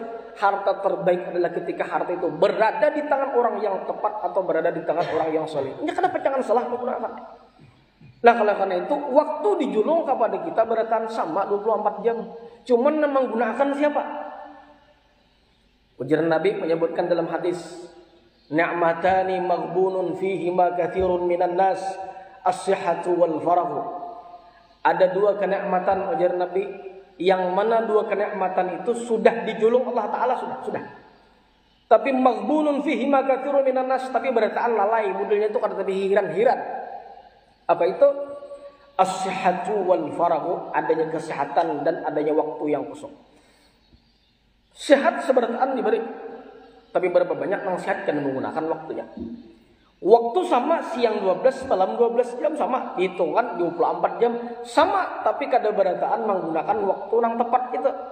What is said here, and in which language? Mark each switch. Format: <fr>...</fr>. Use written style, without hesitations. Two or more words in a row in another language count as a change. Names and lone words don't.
<id>Harta terbaik adalah ketika harta itu berada di tangan orang yang tepat atau berada di tangan orang yang salih. Ini kenapa jangan salah menggunakan? Nah kalau karena itu waktu dijulung kepada kita beratakan sama 24 jam. Cuman menggunakan siapa? Ujar Nabi menyebutkan dalam hadis,</id> <ar>نعمتان مغبون فيهما كثير من الناس، الصحة والفراغ.</ar> <id>Ada dua kenikmatan ujar Nabi, yang mana dua kenikmatan itu sudah dijulung Allah Ta'ala sudah.</id> <ar>Tapi مغبون فيهما كثير من الناس,</ar> <id>tapi berataan lalai, modelnya itu kata tapi hiran-hiran. Apa itu?</id> <ar>الصحة والفراغ,</ar> <id>adanya kesehatan dan adanya waktu yang kosong. Sehat seberataan diberi, tapi berapa banyak yang sehat dan menggunakan waktunya. Waktu sama, siang 12, malam 12 jam sama, hitungan 24 jam sama, tapi</id> <bjn>kada berataan</bjn> <id>menggunakan waktu yang tepat itu.</id>